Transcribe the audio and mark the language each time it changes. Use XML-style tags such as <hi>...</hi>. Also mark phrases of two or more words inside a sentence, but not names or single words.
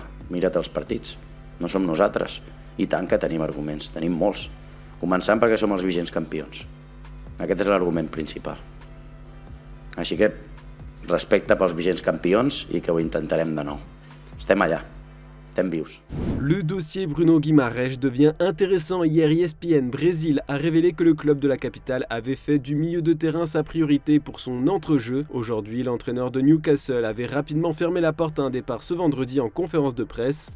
<ca>Mira't els partits, no som nosaltres. I tant que tenim arguments, tenim molts. Començant perquè som els vigents campions. Aquest és l'argument principal. Així que respecte pels vigents campions i que ho intentarem de nou. Estem allà.</ca> <fr>Le dossier Bruno Guimaraes devient intéressant. Hier, ESPN Brésil a révélé que le club de la capitale avait fait du milieu de terrain sa priorité pour son entrejeu. Aujourd'hui, l'entraîneur de Newcastle avait rapidement fermé la porte à un départ ce vendredi en conférence de presse.</fr>